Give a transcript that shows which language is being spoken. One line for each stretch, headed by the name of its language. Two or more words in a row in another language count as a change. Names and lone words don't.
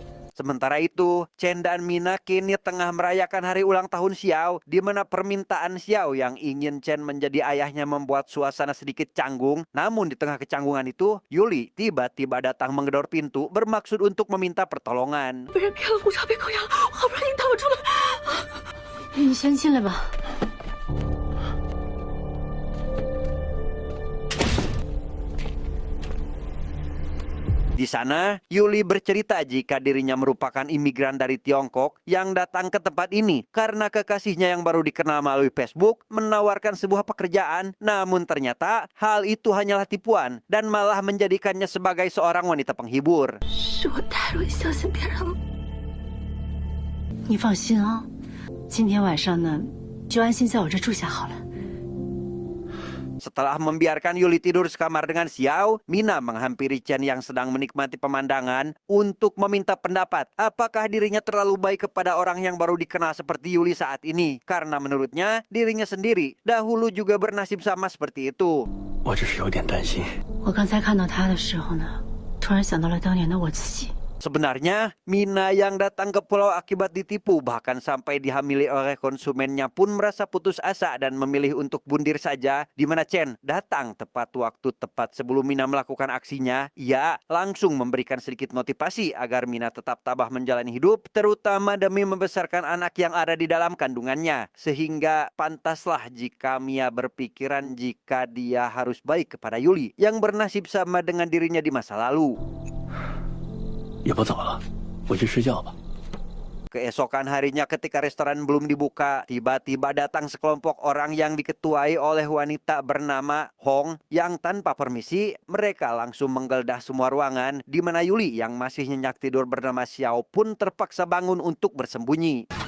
Indonesian: Sementara itu, Chen dan Mina kini tengah merayakan hari ulang tahun Xiao, di mana permintaan Xiao yang ingin Chen menjadi ayahnya membuat suasana sedikit canggung. Namun di tengah kecanggungan itu, Yuli tiba-tiba datang menggedor pintu bermaksud untuk meminta pertolongan.
Chinese: 被人骗了护照，别扣押了，我好不容易逃出来。你先进来吧。
Indonesian: Di sana, Yuli bercerita jika dirinya merupakan imigran dari Tiongkok yang datang ke tempat ini karena kekasihnya yang baru dikenal melalui Facebook menawarkan sebuah pekerjaan. Namun ternyata hal itu hanyalah tipuan dan malah menjadikannya sebagai seorang wanita penghibur.
Chinese: 是我太容易相信别人了。你放心啊，今天晚上呢，就安心在我这住下好了。
Indonesian: Setelah membiarkan Yuli tidur sekamar dengan Xiao, Mina menghampiri Chen yang sedang menikmati pemandangan untuk meminta pendapat apakah dirinya terlalu baik kepada orang yang baru dikenal seperti Yuli saat ini. Karena menurutnya dirinya sendiri dahulu juga bernasib sama seperti itu.
Chinese: 我只是有点担心。我刚才看到他的时候呢，突然想到了当年的我自己。
Indonesian: Sebenarnya, Mina yang datang ke pulau akibat ditipu bahkan sampai dihamili oleh konsumennya pun merasa putus asa dan memilih untuk bundir saja, di mana Chen datang tepat waktu tepat sebelum Mina melakukan aksinya. Ia langsung memberikan sedikit motivasi agar Mina tetap tabah menjalani hidup, terutama demi membesarkan anak yang ada di dalam kandungannya. Sehingga pantaslah jika Mia berpikiran jika dia harus baik kepada Yuli yang bernasib sama dengan dirinya di masa lalu.
Chinese: 也不早了，回去睡觉吧。
Indonesian: Keesokan harinya ketika restoran belum dibuka, tiba-tiba datang sekelompok orang yang diketuai oleh wanita bernama Hong yang tanpa permisi, mereka langsung menggeledah semua ruangan di mana Yuli yang masih nyenyak tidur bernama Xiao pun terpaksa bangun untuk bersembunyi.